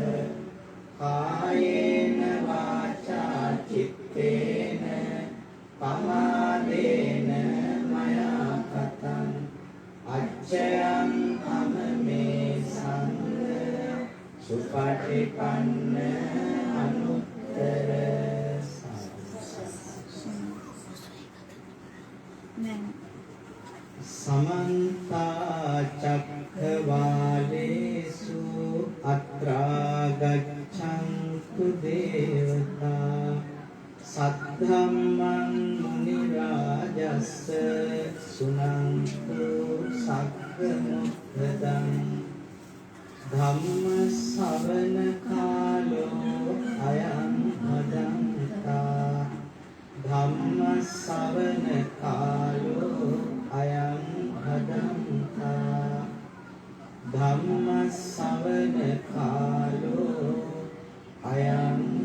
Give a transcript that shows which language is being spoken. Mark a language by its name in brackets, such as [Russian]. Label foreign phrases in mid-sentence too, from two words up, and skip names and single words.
[Pali] කායේන වාචා චිත්තේන පමාදේන මයා කතං අච්චයං කමමේ සංඝ සුපටිපන්න අනුත්තර समन्ता चक्रवालेषु अत्रा गच्छन्तु देवता सद्धम्मं मुनिराजस्स सुनन्तु सग्गमुद्धतं धम्म श्रवण कालो अयं भदन्ता धम्म श्रवण कालो अयं भदन्ता धम्म श्रवण कालो अयं